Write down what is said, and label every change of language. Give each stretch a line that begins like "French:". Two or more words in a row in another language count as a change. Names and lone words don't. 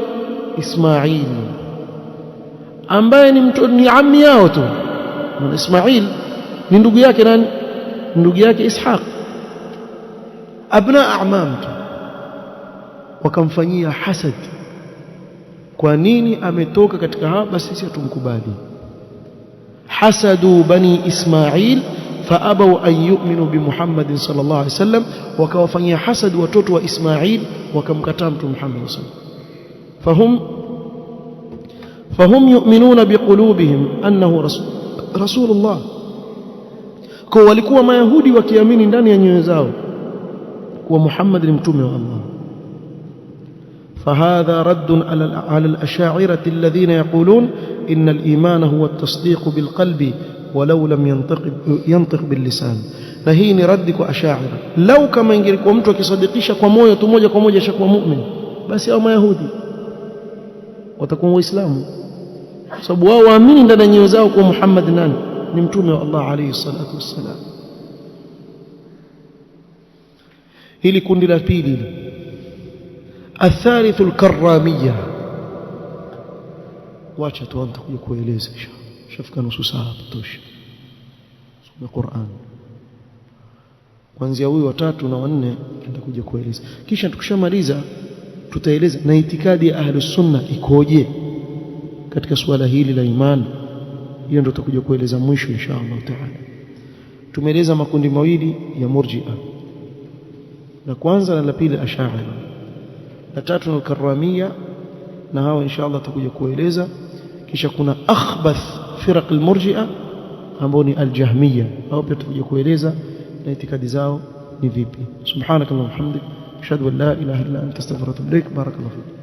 Swahili: Ismail, ambaye ni ammi yao tu. Na Ismail ni ndugu yake nani? Ndugu yake Ishaq,
Arabic: أبناء أعمام.
Swahili: Wakamfanyia hasad. Kwa nini ametoka katika hapa? Basi sisi hatumkubali.
Arabic: حسدوا بني إسماعيل فأبوا أن يؤمنوا بمحمد صلى الله عليه وسلم,
Swahili: wakawafanyia hasad watoto wa Ismail, wakamkataa Mtume Muhammad
Arabic: صلى الله عليه وسلم. فهم يؤمنون بقلوبهم أنه رسول الله.
Swahili: kwa walikuwa mayahudi wakiamini ndani ya nyoyo zao kuwa Muhammad ni mtume wa Allah.
Arabic: فهذا رد على الأشاعرة الذين يقولون إن الإيمان هو التصديق بالقلب ولو لم ينطق باللسان.
Swahili: فهي ni radi kwa Ash'ari. Lau kama ingelikuwa mtu akisadikisha kwa moyo tu moja kwa moja ashakuwa mu'min, basi hao mayahudi watakuwa waislamu, sababu wao waamini ndani ya nyoyo zao kuwa Muhammad nani? Ni mtume wa Allah
Arabic: عليه الصلاة والسلام.
Swahili: Hili kundi la pili.
Arabic: الثالث الكرامية.
Swahili: wacha tuanze kueleza shafika nusu saa tutosha. Soma Qur'an kuanzia huyu wa 3 na wa 4 tutakuja kueleza, kisha tukishamaliza tutaeleza na itikadi ya
Arabic: أهل السنة
Swahili: ikoje katika suala hili la imani. Hiyo ndio tutakuja kueleza mwisho
Arabic: إن شاء الله تعالى.
Swahili: Tumeeleza makundi mawili ya murji'a, la kwanza na la pili ash'ari, la tatu ni karamia, na hao
Arabic: إن شاء الله
Swahili: tutakuja kueleza. Kisha kuna
Arabic: أخبث فرق المرجئة
Swahili: ambao ni aljahmiyya, hao pia tutakuja kueleza na itikadi zao ni vipi.
Arabic: سبحانك اللهم وبحمدك أشهد أن لا إله إلا أنت أستغفرك وأتوب إليك. بارك الله فيك.